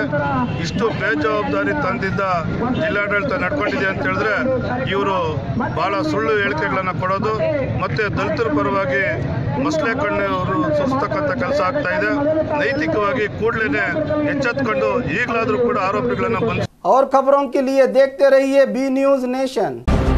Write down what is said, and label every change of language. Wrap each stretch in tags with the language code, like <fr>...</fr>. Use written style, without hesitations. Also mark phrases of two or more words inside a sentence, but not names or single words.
<kn>ಇಷ್ಟು ಬೇಜವಾಬ್ದಾರಿ ತಂದಿದ್ದ ಜಿಲ್ಲಾಡಳಿತ ನಡ್ಕೊಂಡಿದೆ ಅಂತ ಹೇಳಿದ್ರೆ ಇವರು ಭಾಳ ಸುಳ್ಳು ಹೇಳಿಕೆಗಳನ್ನು ಕೊಡೋದು ಮತ್ತು ದಲಿತರ ಪರವಾಗಿ ಮಸಲೆ ಕಣ್ಣವರು ಸುರಿಸ್ತಕ್ಕಂಥ ಕೆಲಸ ಆಗ್ತಾ ಇದೆ। ನೈತಿಕವಾಗಿ ಕೂಡಲೇ ಎಚ್ಚೆತ್ತುಕೊಂಡು ಈಗಲಾದರೂ ಕೂಡ ಆರೋಪಿಗಳನ್ನು ಬಂಧಿಸಿ।</kn> <hi>और खबरों के लिए देखते रहिए बी न्यूज नेशन।</hi>